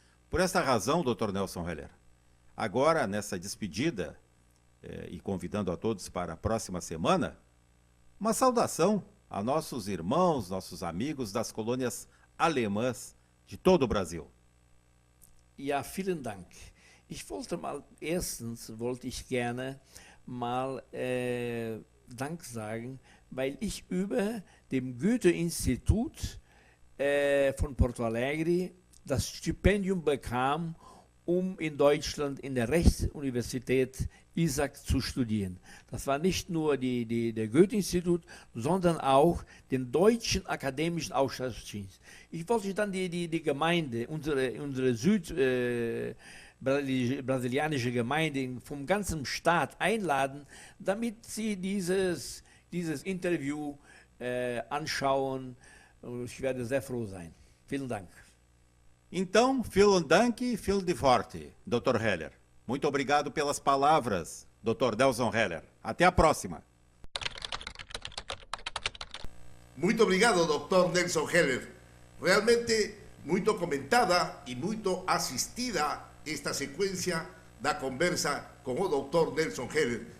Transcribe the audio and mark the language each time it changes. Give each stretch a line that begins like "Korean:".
Portuguese: Por essa razão, Dr. Nelson Heller, agora nessa despedida e convidando a todos para a próxima semana, uma saudação a nossos irmãos, nossos amigos das colônias alemãs de todo o Brasil.
German: Ja, vielen Dank. Erstens wollte ich gerne mal Dank sagen, weil ich über dem Goethe-Institut von Porto Alegre das Stipendium bekam, in Deutschland in der Rechtsuniversität Isaac zu studieren. Das war nicht nur der Goethe-Institut, sondern auch den Deutschen Akademischen Austauschdienst. Ich wollte dann die Gemeinde, unsere brasilianische Gemeinde vom ganzen Staat einladen, damit sie dieses Interview anschauen. Ich werde sehr froh sein. Vielen Dank.
Portuguese: Então,
German: vielen Dank,
Portuguese: vielen de forte, Dr. Heller. Muito obrigado pelas palavras, Dr. Nelson Heller. Até a próxima. Muito obrigado, Dr. Nelson Heller. Realmente muito comentada e muito assistida esta sequência da conversa com o Dr. Nelson Heller.